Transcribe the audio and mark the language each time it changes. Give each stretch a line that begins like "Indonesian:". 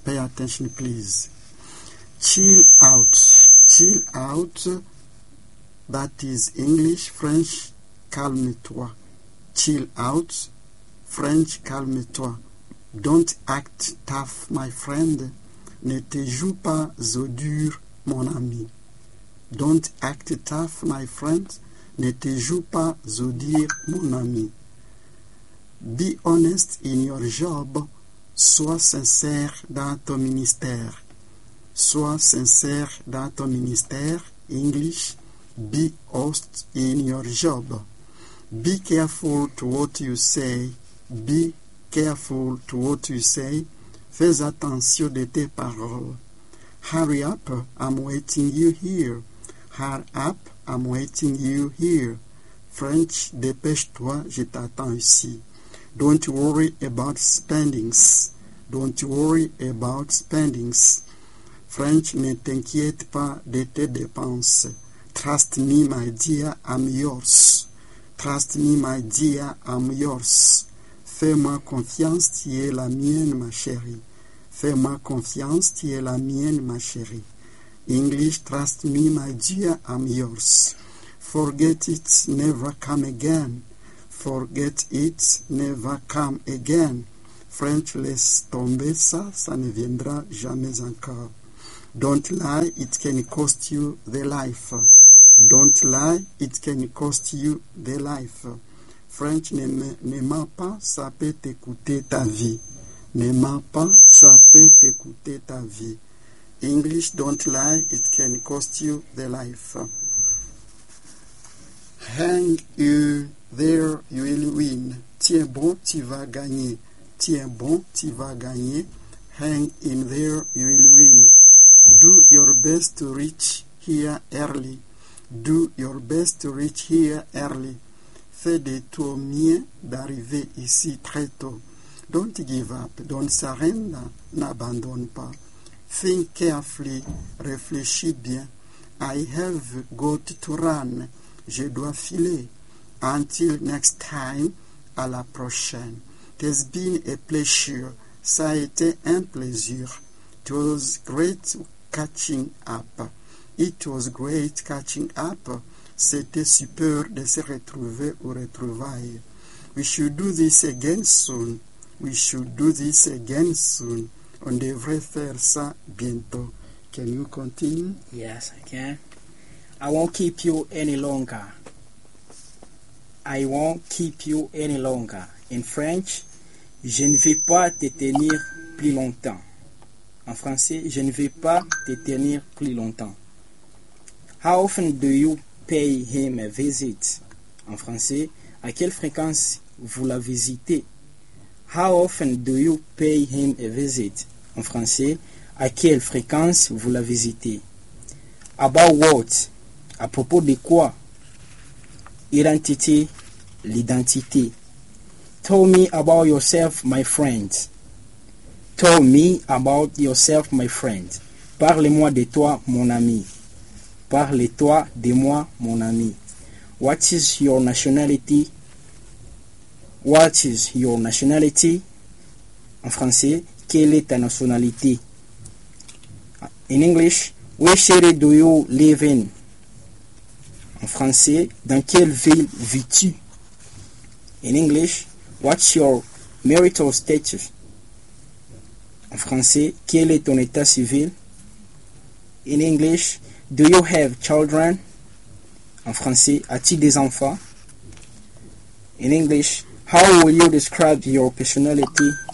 English: Pay attention, please. Chill out. Chill out. That is English, French,
French: calme-toi.
English: Chill out.
French: French, calme-toi.
English: Don't act tough, my friend.
French: Ne te joue pas au dur, mon ami.
English: Don't act tough, my friend.
French: Ne te joue pas au dur, mon ami.
English: Be honest in your job.
French: Sois sincère dans ton ministère. Sois sincère dans ton ministère.
English: English. Be honest in your job. Be careful to what you say. Be careful to what you say.
French: Fais attention de tes paroles.
English: Hurry up, I'm waiting you here. Hurry up, I'm waiting you here.
French: French, dépêche-toi, je t'attends ici.
English: Don't worry about spendings. Don't worry about spendings.
French: French, ne t'inquiète pas de tes dépenses.
English: Trust me, my dear, I'm yours. Trust me, my dear, I'm yours.
French: Fais-moi confiance, tu es la mienne, ma chérie. Fais-moi confiance, tu es la mienne, ma chérie.
English: English, trust me, my dear, I'm yours. Forget it, never come again. Forget it, never come again.
French: French, laisse tomber ça, ça ne viendra jamais encore.
English: Don't lie, it can cost you the life. Don't lie, it can cost you the life.
French: French, ne mens pas, ça peut te coûter ta vie. Ne mens pas, ça peut te coûter ta vie.
English: English, don't lie, it can cost you the life. Hang you there, you will win.
French: Tiens bon, tu vas gagner. Tiens bon, tu vas gagner.
English: Hang in there, you will win. Do your best to reach here early. Do your best to reach here early.
French: Fais de ton mieux d'arriver ici très tôt.
English: Don't give up. Don't surrender.
French: N'abandonne pas.
English: Think carefully.
French: Réfléchis bien.
English: I have got to run.
French: Je dois filer.
English: Until next time.
French: À la prochaine.
English: It has been a pleasure.
French: Ça a été un plaisir.
English: It was great catching up. It was great catching up.
French: C'était super de se retrouver ou retrouvailles.
English: We should do this again soon. We should do this again soon.
French: On devrait faire ça bientôt.
English: Can you continue? Yes, I can. I won't keep you any longer. I won't keep you any longer.
French: In French, je ne vais pas te tenir plus longtemps. En français, je ne vais pas te tenir plus longtemps.
English: How often do you pay him a visit?
French: En français, à quelle fréquence vous la visitez?
English: How often do you pay him a visit?
French: En français, à quelle fréquence vous la visitez?
English: About what?
French: À propos de quoi? Identity, l'identité.
English: Tell me about yourself, my friend. Tell me about yourself, my friend.
French: Parle-moi de toi, mon ami. Parle-toi de moi, mon ami.
English: What is your nationality? What is your nationality?
French: En français, quelle est ta nationalité?
English: In English, which city do you live in?
French: En français, dans quelle ville vis-tu?
English: In English, what's your marital status?
French: En français, quel est ton état civil?
English: In English, do you have children?
French: En français, as-tu des enfants?
English: In English, how will you describe your personality?